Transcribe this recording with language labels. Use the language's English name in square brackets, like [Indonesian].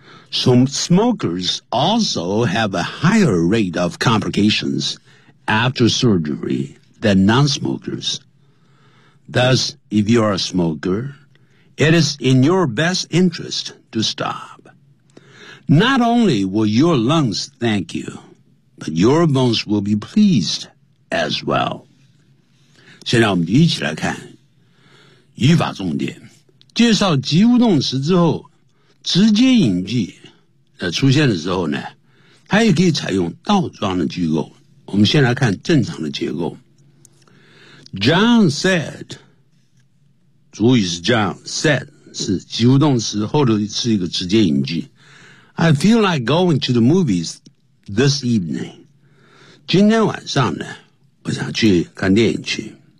[English] Some smokers also have a higher rate of complications after surgery than non-smokers. Thus, if you are a smoker, it is in your best interest to stop. Not only will your lungs thank you, but your bones will be pleased as well. [Chinese] 现在我们一起来看语法重点。介绍及物动词之后直接引句出现的时候呢，它也可以采用倒装的句构。我们先来看正常的结构。 John said， 主语是 John， said 是及物动词，后头是一个直接引句。 [English] I feel like going to the movies this evening。 [Chinese] 今天晚上呢，我想去看电影去。